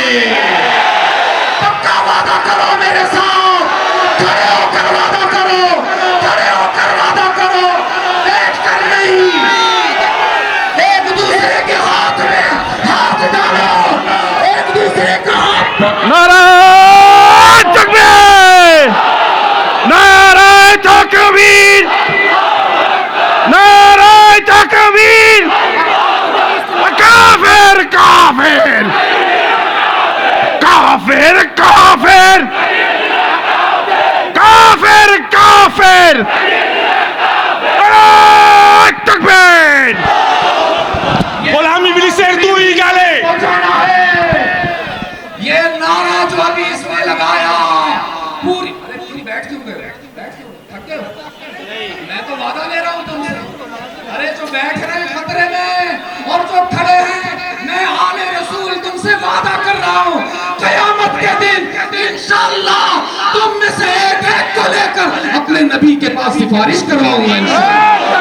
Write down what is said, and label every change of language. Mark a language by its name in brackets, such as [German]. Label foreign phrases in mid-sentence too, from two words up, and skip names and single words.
[Urdu] پکا وعدہ کرو میرے ساتھ، کھڑے ہو کر وعدہ کرو، کھڑے ہو کر وعدہ کرو، بیٹھ کر نہیں، ایک دوسرے کے ہاتھ میں ہاتھ ڈالو، ایک دوسرے کا ہاتھ نعرۂ تکبیر! نعرۂ تکبیر! نعرۂ تکبیر! [Bangla] কাফের কাফের! কাফের কাফের! কাফের কাফের! [Urdu] نعرۂ تکبیر! [Bangla] গোলাম ইবলিসের দুই গালে [Urdu] پہنچانا ہے۔ یہ نعرہ جو ابھی اس نے لگایا پوری، ارے پوری بیٹھ کیوں گئے؟ بیٹھ کیوں گئے؟ تھک گئے ہو؟ میں تو وعدہ لے رہا ہوں تم سے، ارے جو بیٹھ رہے ہیں خطرے میں اور جو کھڑے ہیں، میں آل رسول تم سے وعدہ کر رہا ہوں قیامت کے دن انشاءاللہ تم میں سے ایک ایک کو لے کر اپنے نبی کے پاس سفارش کرواؤں گا انشاءاللہ۔